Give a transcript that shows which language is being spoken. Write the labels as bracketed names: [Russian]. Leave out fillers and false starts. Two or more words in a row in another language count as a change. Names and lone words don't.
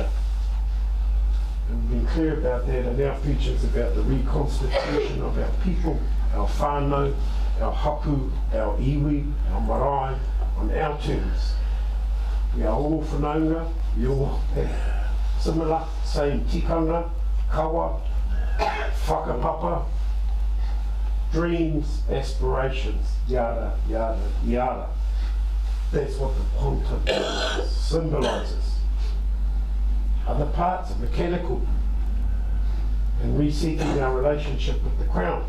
[English] And we've been clear about that, and our future is about the reconstitution of our people, our whānau, our hapu, our iwi, our marae, on our terms. We are all whanaunga, we all have similar, same [Māori] tikanga, kawa, whakapapa, [English] dreams, aspirations, yada, yada, yada. That's what the quantum symbolises. Other parts are mechanical, and resetting our relationship with the Crown.